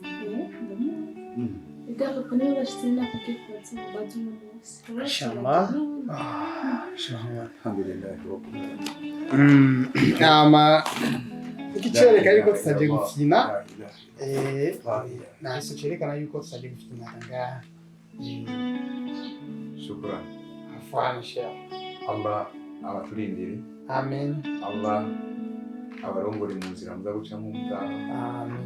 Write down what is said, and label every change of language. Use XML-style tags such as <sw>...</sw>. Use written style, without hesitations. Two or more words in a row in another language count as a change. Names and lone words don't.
<rn>ikicereka yuko tutaje gukina naso cerekana yuko tutaje gukina ngaha shukran afanisha Allah abaturindire amen Allah abarongore mu nzira muza gucamo mutaha amen</rn>